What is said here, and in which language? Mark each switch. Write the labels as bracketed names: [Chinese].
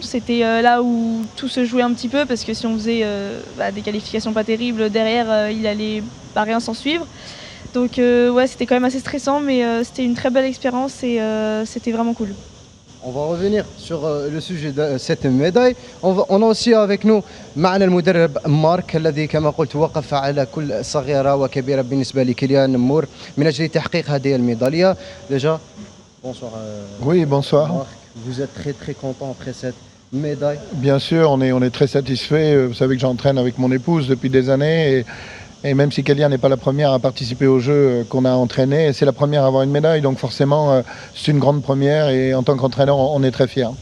[French] C'était là où tout se jouait un petit peu, parce que si on faisait des qualifications pas terribles, derrière il allait pas rien s'en suivre. Donc ouais, c'était quand même assez stressant, mais c'était une très belle expérience et c'était vraiment cool. On va revenir sur le sujet de cette médaille. On a aussi avec nous [Arabic] معنا المدرب مارك الذي كما قلت وقف على كل صغيرة وكبيرة بالنسبة لكيليان مور من أجل تحقيق هذه الميدالية. [French] Déjà, bonsoir. Oui, bonsoir. Marc, vous êtes très content après cette médaille? Bien sûr, on est très satisfait. Vous savez que j'entraîne avec mon épouse depuis des années et même si Kélian n'est pas la première à participer aux Jeux qu'on a entraîné, c'est la première à avoir une médaille. Donc forcément, c'est une grande première et en tant qu'entraîneur, on est très fiers.